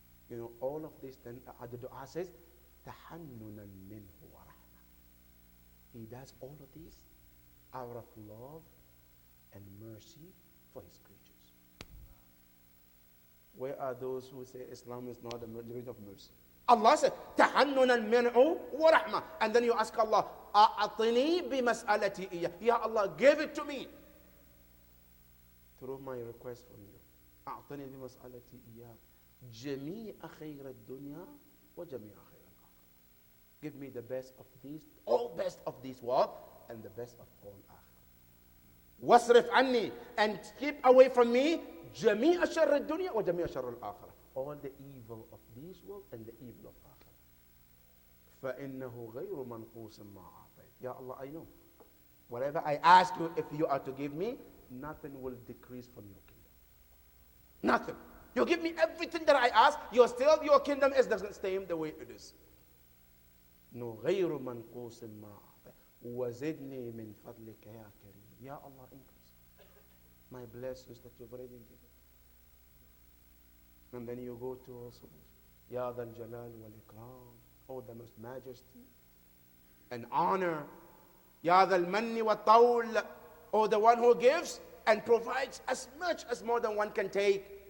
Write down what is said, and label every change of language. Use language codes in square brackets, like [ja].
[en] You know, all of this, then the dua says, [ar] تَحَنُّنًا مِنْهُ وَرَحْمَةً. [en] He does all of this out of love and mercy for his creatures. Where are those who say Islam is not a religion of mercy? Allah said, [ar] تَحَنُّنًا مِنْهُ وَرَحْمَةً. [en] And then you ask Allah, [ar] أَعْطِنِي بِمَسْأَلَتِي إِيَّهِ. [en] Ya Allah, give it to me through my request from you. [ar] أعطني بمسألتي إياه جميع خير الدنيا وجميع خير الآخرة. [en] Give me the best of these, all best of this world and the best of all آخرة. [ar] واصرف عني, [en] and keep away from me [ar] جميع شر الدنيا وجميع شر الآخرة. [en] All the evil of this world and the evil of آخرة. [ar] فإنه غير منقوص ما أعطيت. [en] Ya Allah, I know. Whatever I ask you, if you are to give me, nothing will decrease from your kingdom. Nothing. You give me everything that I ask, your kingdom doesn't stay the way it is. [ar] No, غير منقوص ما أعطيت وزدني من فضلك يا كريم. [en] Ya Allah, increase my blessings that you've already given. And then you go to also, [ar] Ya Dhal Jalal wal Ikram, [en] oh the most majesty and honor. [ar] Ya Dhal Manni wa Tawl, [en] oh the one who gives and provides as much as more than one can take.